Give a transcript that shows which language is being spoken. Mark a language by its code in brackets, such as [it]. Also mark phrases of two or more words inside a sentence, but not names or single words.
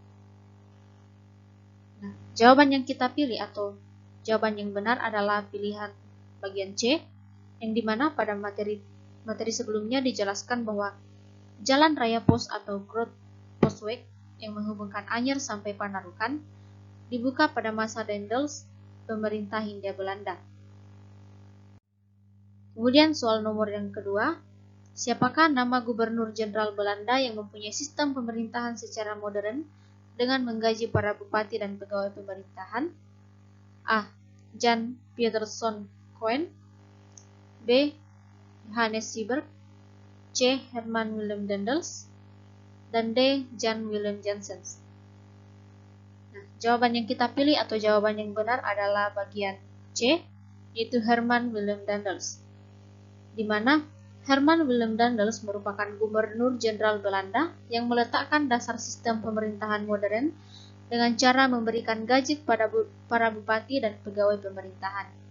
[id] Nah, jawaban yang kita pilih atau jawaban yang benar adalah pilihan bagian C, yang dimana pada materi sebelumnya dijelaskan bahwa jalan raya pos atau Groot Postweg yang menghubungkan Anyer sampai Panarukan dibuka pada masa Daendels, pemerintah Hindia Belanda. Kemudian soal nomor yang kedua, siapakah nama gubernur jenderal Belanda yang mempunyai sistem pemerintahan secara modern dengan menggaji para bupati dan pegawai pemerintahan? A. Jan Pieterszoon Koen, B. Johannes Siberg, C. Herman Willem Daendels, dan D. Jan Willem Janssens. Nah, jawaban yang kita pilih atau jawaban yang benar adalah bagian C, yaitu Herman Willem Daendels, di mana Herman Willem Daendels merupakan gubernur jenderal Belanda yang meletakkan dasar sistem pemerintahan modern dengan cara memberikan gaji kepada para bupati dan pegawai pemerintahan.